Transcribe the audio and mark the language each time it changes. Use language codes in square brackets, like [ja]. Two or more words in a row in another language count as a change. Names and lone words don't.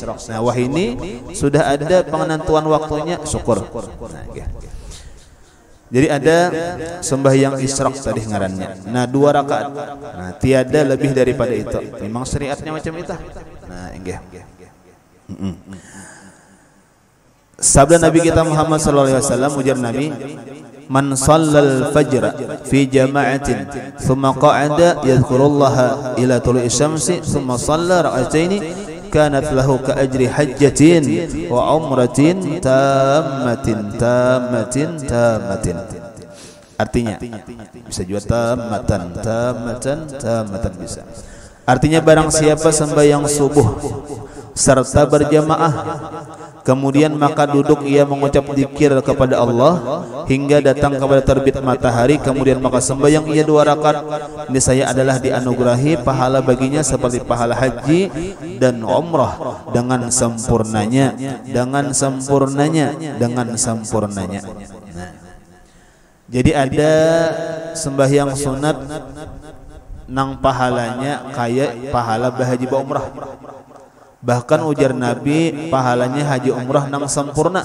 [id] Nah wah ini sudah ada penentuan waktunya, syukur. Nah, okay. [bjn] Jadi ada sembahyang isyraq tadi ngarannya. [id] Nah 2 rakaat. Nah tiada lebih daripada itu. Memang syariatnya macam itu. [bjn] Nah inggih. Sabda Nabi kita Muhammad [ar] صلى الله عليه وسلم, [bjn] ujar Nabi, [ar] "من صلى الفجر في جماعة ثم قعد يذكر الله إلى طلوع الشمس ثم صلى ركعتين كانت له كأجر حجة وعمرة تامة. [id] Artinya bisa juga tammatan bisa. Artinya barang siapa sembahyang subuh serta berjamaah, kemudian maka duduk ia mengucap zikir kepada Allah hingga datang kepada terbit matahari, kemudian maka sembahyang ia 2 rakaat, niscaya adalah dianugerahi pahala baginya seperti pahala haji dan umrah dengan sempurnanya. [bjn] Nah, jadi ada sembahyang sunat nang pahalanya kayak pahala bahaji ba umrah. Bahkan ujar Nabi pahalanya haji umrah nang sempurna.